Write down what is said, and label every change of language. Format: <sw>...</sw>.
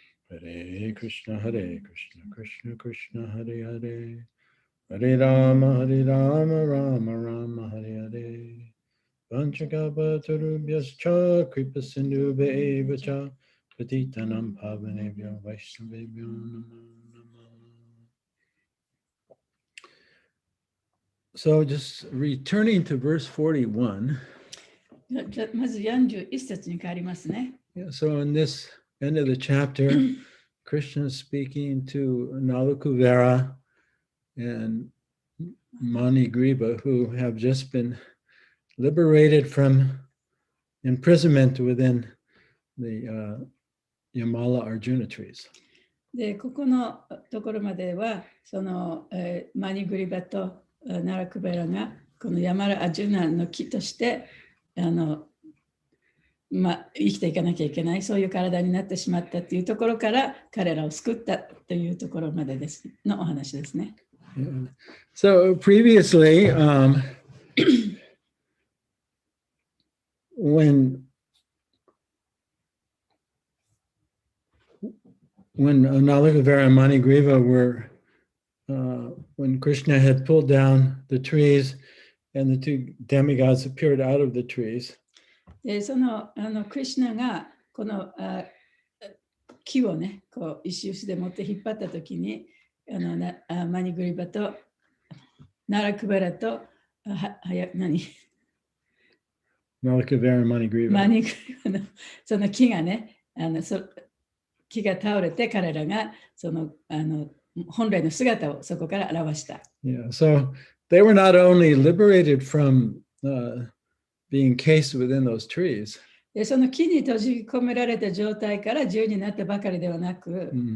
<sa>Hare Krishna Krishna Krishna Hare Hare Hare Rama Rama Rama Hare Hare Vanchakapa Tarubhyascha Kripa Sindhu Bevacha Patitanam Pavanebhyo Vaishnavebhyo Namo Namo.</sa> <en>So just returning to verse 41.</en> <ja>まず41節に変わりますね。</ja> <en>Yeah, so in this end of the chapter, Krishna is speaking to Nalakuvara and Manigriva, who have just been liberated from imprisonment within the Yamala Arjuna trees.</en> <ja>で、ここのところまでは、その、マニグリバとナラクベラが、このヤマラ・アジュナの木として、生きていかなきゃいけない、そういう体になってしまったというところから、彼らを救ったというところまでですのお話ですね。</ja> <en>Yeah. So previously, when Nalakuvara and Manigriva were, when Krishna had pulled down the trees and the two demigods appeared out of the trees,</en> <ja>で、そのクリシュナがこの木をね、こう石臼で持って引っ張ったときに、マニグリバとナラクバラと</ja> <en>Nalakuvara and Manigriva.</en> <ja>マニグリバのその木がね、木が倒れて彼らがその本来の姿をそこから表した。</ja> <en>Yeah, so they were not only liberated from being cased within those trees.</en> <ja>で、その木に閉じ込められた状態から自由になったばかりではなく、</ja>